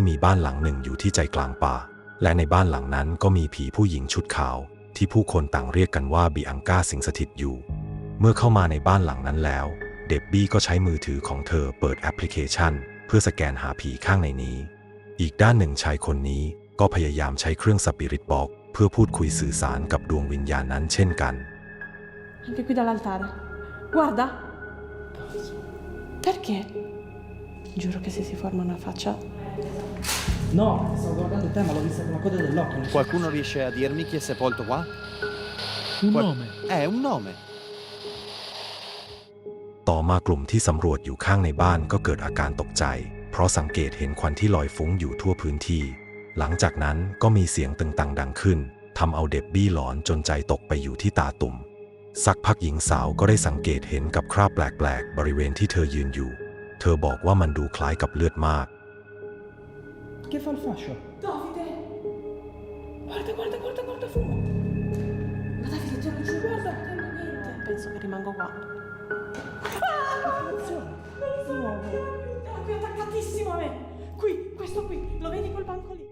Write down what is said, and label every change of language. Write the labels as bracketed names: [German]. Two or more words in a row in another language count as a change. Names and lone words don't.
[Thai] มีบ้านหลังหนึ่งอยู่ที่ใจกลางป่าและในบ้านหลังนั้นก็มีผีผู้หญิงชุดขาวที่ผู้คนต่างเรียกกันว่าบิอังกาสิงสถิตอยู่เมื่อเข้ามาในบ้านหลังนั้นแล้วเดบบี้ก็ใช้มือถือของเธอเปิดแอปพลิเคชันเพื่อสแกนหาผีข้างในนี้อีกด้านหนึ่งชายคนนี้ก็พยายามใช้เครื่องสปิริตบ็อกซ์เพื่อพูดคุยสื่อสารกับดวงวิญญาณนั้นเช่นกัน [Italian] Anche qui dall'altare. Guarda. Perché? Giuro che se si forma una faccia. No, stavo guardando te, ma l'ho vista con la coda dell'occhio. Qualcuno riesce a dirmi chi è sepolto qua? Un nome. Un nome. [Thai] ต่อมากลุ่มที่สำรวจอยู่ข้างในบ้านก็เกิดอาการตกใจเพราะสังเกตเห็นควันที่ลอยฟุ้งอยู่ทั่วพื้นที่หลังจากนั้นก็มีเสียงตึงตังดังขึ้นทำเอาเดบบี้หลอนจนใจตกไปอยู่ที่ตาตุ่มสักพักหญิงสาวก็ได้สังเกตเห็นกับคราบแปลกๆบริเวณที่เธอยืนอยู่เธอบอกว่ามันดูคล้ายกับเลือดมาก [Italian] Che fa il fascio? Davide! Guarda il fumo! Ma Davide, te lo giuro, guarda, non vedo niente. Penso che rimango qua. Attenzione! Non lo so! È qui attaccatissimo a me! Qui, questo qui, lo vedi quel banco lì?